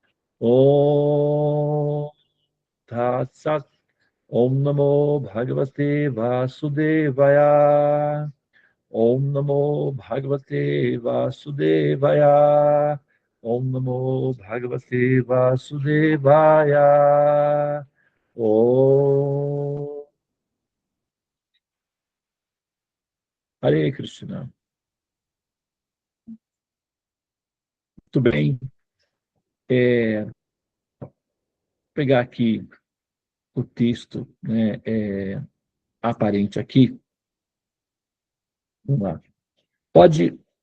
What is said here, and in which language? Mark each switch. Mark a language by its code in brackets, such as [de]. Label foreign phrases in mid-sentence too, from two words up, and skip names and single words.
[sa] ॐ तत्सत् ॐ नमो भगवते वासुदेवाय ॐ नमो भगवते वासुदेवाय. ॐ नमो भगवते वासुदेवाय. ॐ हरे कृष्ण. [pt] Muito bem. Vou pegar aqui o texto, né? aparente aqui, vamos lá, pode...